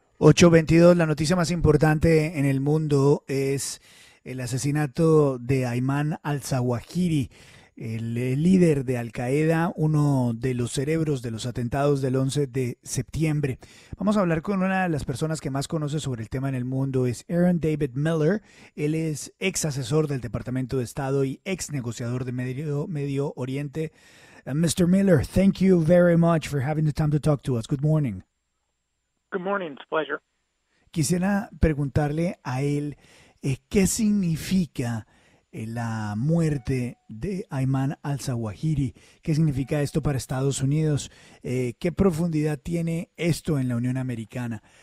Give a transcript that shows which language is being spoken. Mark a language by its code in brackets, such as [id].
[es] 8:22, la noticia más importante en el mundo es el asesinato de Ayman al-Zawahiri, el líder de Al-Qaeda, uno de los cerebros de los atentados del 11 de septiembre. Vamos a hablar con una de las personas que más conoce sobre el tema en el mundo, es Aaron David Miller. Él es ex asesor del Departamento de Estado y ex negociador de Medio Oriente. [en] Mr. Miller, thank you very much for having the time to talk to us. Good morning. Good morning, it's a pleasure. [es] Quisiera preguntarle a él qué significa la muerte de Ayman al-Zawahiri, qué significa esto para Estados Unidos, qué profundidad tiene esto en la Unión Americana.